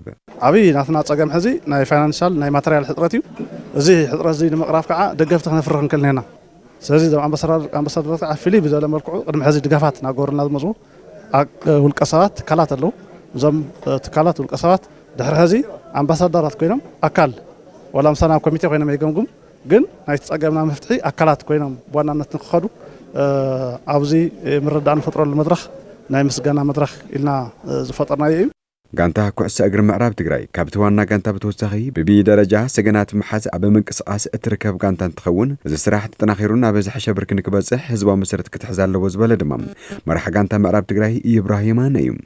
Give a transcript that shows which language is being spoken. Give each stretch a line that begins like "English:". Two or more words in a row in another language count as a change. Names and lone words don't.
Tigrinya: ዓብይ ናትና ጸገም ሕዚ ናይ ፋይናንሻል ናይ ማተርያል ሕጥረት እዩ እዚ ሕጥረት እዚ ንምቕራፍ ከዓ ደገፍቲ ክነፍርህ ንክልኒና ስለዚ ዞም ኣምባሳደራት ከዓ ፍልይ ብዘለ መልክዑ ቅድሚ ሕዚ ድጋፋት ናገበሩልና ዝመፁ ውልቀ ሰባት ትካላት ኣለዉ እዞም ትካላት ውልቀ ሰባት ድሕሪ ሕዚ ኣምባሳደራት ኮይኖም ኣካል ولا مسنا كوميتي خوينا ما يقومكم ግን ናይቲ ፀገምና መፍትሒ ኣካላት ኮይኖም ብዋናነት ንክኸዱ ኣብዚ ምርዳእ ንፈጥረሉ መድረኽ ናይ ምስጋና መድረኽ ኢልና ዝፈጠርናዮ እዩ ጋንታ ኩዕሶ እግሪ ምዕራብ ትግራይ ካብቲ ዋና ጋንታ ብተወሳኺ ብቢ ደረጃ ሰገናት ምሓዝ ኣብ ምንቅስቓስ እትርከብ ጋንታ እንትኸውን እዚ ስራሕ ተጠናኺሩ ናብ ዝሓሸ ብርኪ ንክበፅሕ ህዝባዊ መሰረት ክትሕዝ ኣለዎ ዝበለ ድማ መራሒ ጋንታ ምዕራብ ትግራይ ኢብራሂም ኣነ እዩ